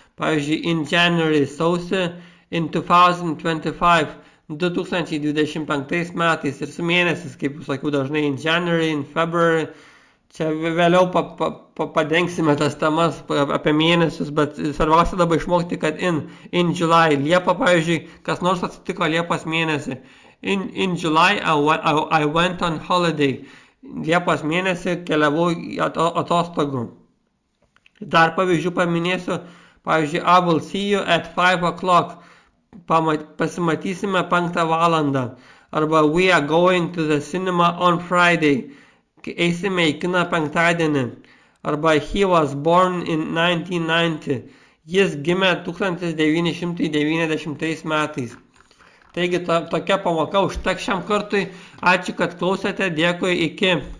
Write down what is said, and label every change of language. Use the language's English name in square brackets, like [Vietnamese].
[Lithuanian] Pavyzdžiui, in January sausį, in 2025 2025 metais ir su mėnesiais, kaip sakiau, dažnai in January, in February. Čia vėliau padengsime tas temas apie mėnesius, bet svarbiausia dabar išmokti, kad in July, Liepa, pavyzdžiui, kas nors atsitiko Liepos mėnesį. [English] In July I went on holiday. [Lithuanian] Liepos mėnesį keliavau atostogų. Dar pavyzdžių paminėsiu, pavyzdžiui, [English] I will see you at 5 o'clock. [Lithuanian] Pasimatysime 5 valandą. Arba [English] we are going to the cinema on Friday. [Lithuanian] Eisime į kiną penktadienį. Arba [English] he was born in 1990. [Lithuanian] Jis gimė 1990 metais. Taigi tokia pamoka užteks šiam kartui. Ačiū, kad klausėte. Dėkui, iki.